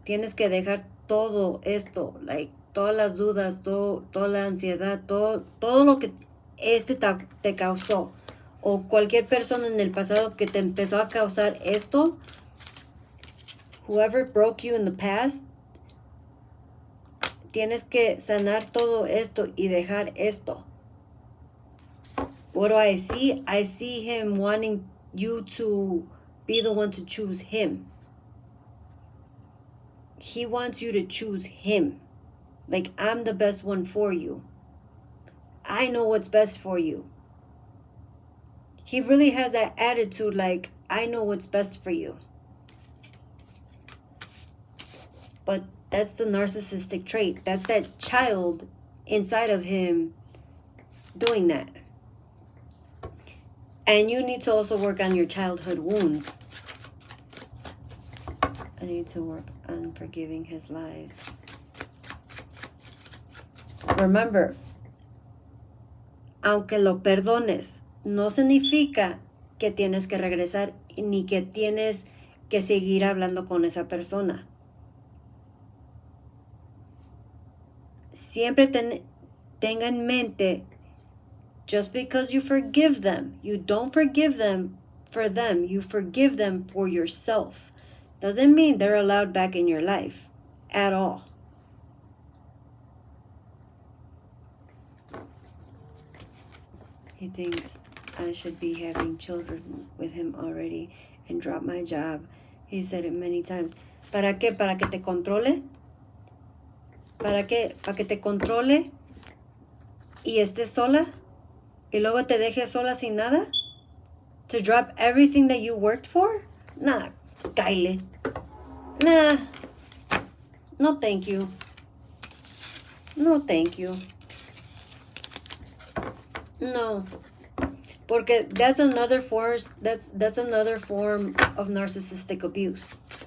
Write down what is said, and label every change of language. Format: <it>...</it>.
<es>Tienes que dejar todo esto, like todas las dudas, toda la ansiedad, todo lo que te causó, o cualquier persona en el pasado que te empezó a causar esto.</es> <en>Whoever broke you in the past,</en> <es>tienes que sanar todo esto y dejar esto.</es> <en>What do I see? I see him wanting you to be the one to choose him. He wants you to choose him. Like, I'm the best one for you. I know what's best for you. He really has that attitude like, I know what's best for you. But that's the narcissistic trait. That's that child inside of him doing that. And you need to also work on your childhood wounds. I need to work on forgiving his lies.</en> <es>Remember, aunque lo perdones, no significa que tienes que regresar ni que tienes que seguir hablando con esa persona. Siempre tenga en mente,</es> <en>just because you forgive them, you don't forgive them for them, you forgive them for yourself. Doesn't mean they're allowed back in your life at all. He thinks I should be having children with him already and drop my job. He said it many times.</en> <es>¿Para qué? ¿Para que te controle? ¿Para qué? ¿Para que te controle y estés sola? ¿Y luego te dejes sola sin nada?</es> <en>To drop everything that you worked for? Nah, Kyle. Nah. No, thank you. No, thank you. No.</en> <es>Porque</es> <en>that's another force. That's another form of narcissistic abuse.</en>